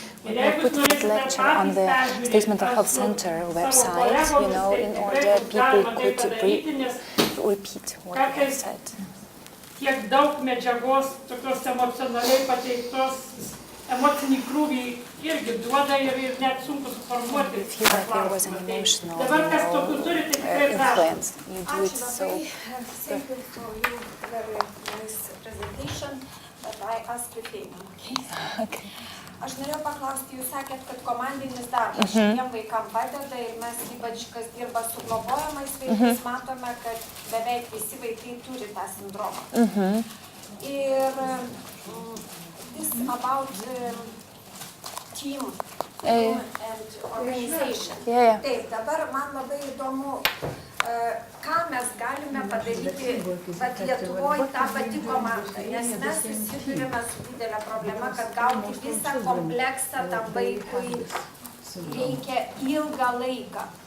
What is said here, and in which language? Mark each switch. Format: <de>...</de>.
<en>We will put this lecture on the State Mental Health Center website, in order people could repeat what I have said.</en> <lt>Tiek daug medžiagos, tokios emocionaliai pateiktos, emocinį krūvį irgi duoda ir net sunku suformuoti. Dabar kas tokių turi, tai tikrai prašom. Ačiū labai.</lt> <en>Thank you for your very nice presentation, but I ask you okay?</en> <lt>Aš norėjau paklausti, jūs sakėt, kad komandinis darbas šitiem vaikam padeda ir mes ypač, kas dirba su globojamais vaikais, matome, kad beveik visi vaikai turi tą sindromą. Ir</lt> <en>this about team and organization.</en> <lt>Taip, dabar man labai įdomu, ką mes galime padaryti, kad Lietuvoje tą pati komanda, nes mes susidurime su didelė problema, kad gauti visą kompleksą tam vaikui reikia ilgą laiką.</lt>